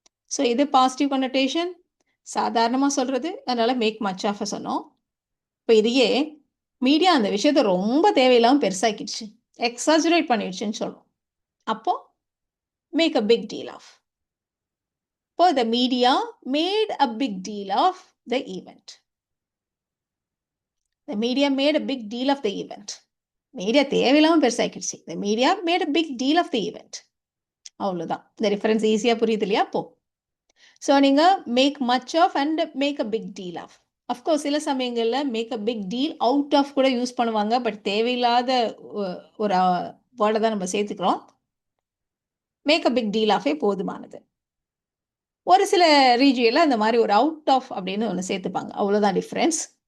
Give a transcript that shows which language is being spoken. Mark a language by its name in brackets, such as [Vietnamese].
[Tamil] So இது positive connotation, சாதாரணமாக சொல்கிறது, அதனால் மேக் மச் ஆஃப் சொன்னோம். இப்போ இதையே மீடியா அந்த விஷயத்தை ரொம்ப தேவையில்லாமல் பெருசாக்கிடுச்சு, எக்ஸாஜரேட் பண்ணிடுச்சுன்னு சொல்கிறோம். அப்போ make a big deal of. இப்போ the media made a big deal of the event. [English] The media made a big deal of the event. [Tamil] Media தேவையில்லாமல் பெருசாக்கிடுச்சு. [English] The media made a big deal of the event. [Tamil] அவ்வளோதான். இந்த difference ஈஸியாக புரியுது இல்லையா? அப்போ so நீங்கள் make much of and make a big deal of. Of course சில சமயங்களில் make a big deal out of கூட யூஸ் பண்ணுவாங்க. பட் தேவையில்லாத ஒரு வேர்டை தான் நம்ம சேர்த்துக்கிறோம். மேக் அ பிக் டீல் ஆஃபே போதுமானது. ஒரு சில ரீஜியனில் அந்த மாதிரி ஒரு அவுட் ஆஃப் அப்படின்னு ஒன்று சேர்த்துப்பாங்க. அவ்வளோதான் டிஃப்ரென்ஸ்.